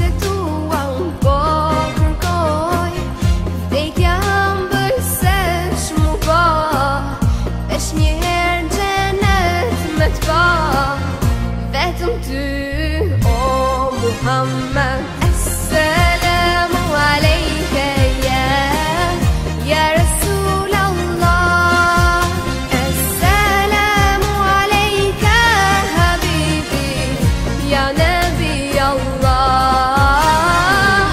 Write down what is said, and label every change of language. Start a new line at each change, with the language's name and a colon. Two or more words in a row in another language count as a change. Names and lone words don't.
Albanian: të tua unë po kërkoj, vdekja hëmbël se shmu po, vesh një herë në gjenet me t'pa, vetëm ty o Muhammed.
Arabic: السلام عليك يا رسول الله. السلام عليك حبيبي يا نبي الله.